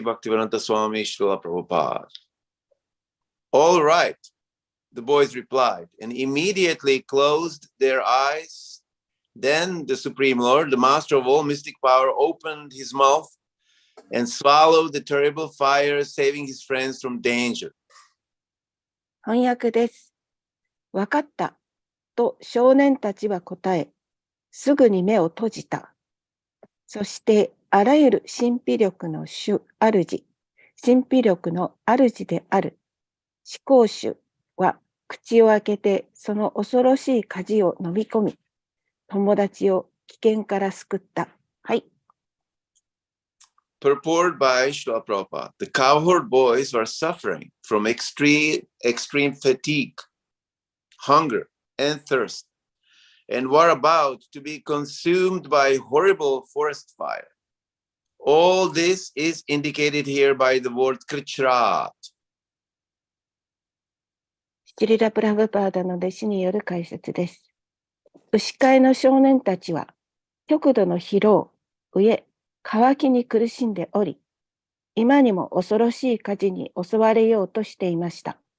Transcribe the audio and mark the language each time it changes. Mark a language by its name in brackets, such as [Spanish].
[English] Bhaktivedanta Swami Srila Prabhupada. All right, the boys replied, and immediately closed their eyes. Then the Supreme Lord, the Master of all mystic power, opened his mouth and swallowed the terrible fire, saving his friends from danger. [Japanese] 翻訳です。わかった。と少年たちは答え、すぐに目を閉じた。そして、あらゆる神秘力の主、主、神秘力の主である、思考主は口を開けて、その恐ろしい火事を飲み込み、友達を危険から救った。はい。 [English] Purport by Srila Prabhupada. The cowherd boys were suffering from extreme fatigue, hunger, and thirst, and were about to be consumed by horrible forest fire. All this is indicated here by the word krichrat. [Japanese] シリラ・プラブパーダの弟子による解説です。牛飼いの少年たちは、極度の疲労、飢え、渇きに苦しんでおり、今にも恐ろしい火事に襲われようとしていました。